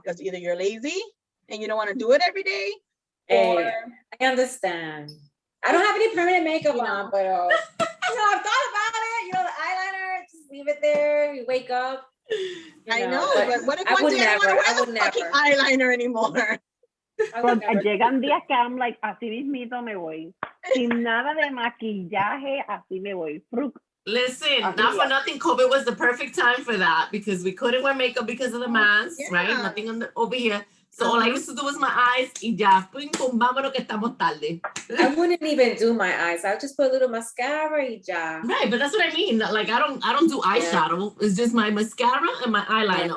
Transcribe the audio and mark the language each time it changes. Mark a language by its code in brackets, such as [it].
[en] Because either you're lazy and you don't want to do it every day. Hey, I understand. I don't have any permanent makeup on, but you know, I've thought about it. You know, the eyeliner, just leave it there. You wake up. I know, but what if one day I don't wear the fucking eyeliner anymore? [es] Llegan días que [en] I'm like, [es] así mismito me voy. Sin nada de maquillaje, así me voy. [en] Listen, not for nothing, COVID was the perfect time for that, because we couldn't wear makeup because of the mask, right? Nothing over here. So all I used to do was my eyes, [es] y ya, pum, pum, vámonos que estamos tarde. [en] I wouldn't even do my eyes. I would just put a little mascara, [es] y ya. [en] Right, but that's what I mean. Like I don't do eyeshadow. It's just my mascara and my eyeliner.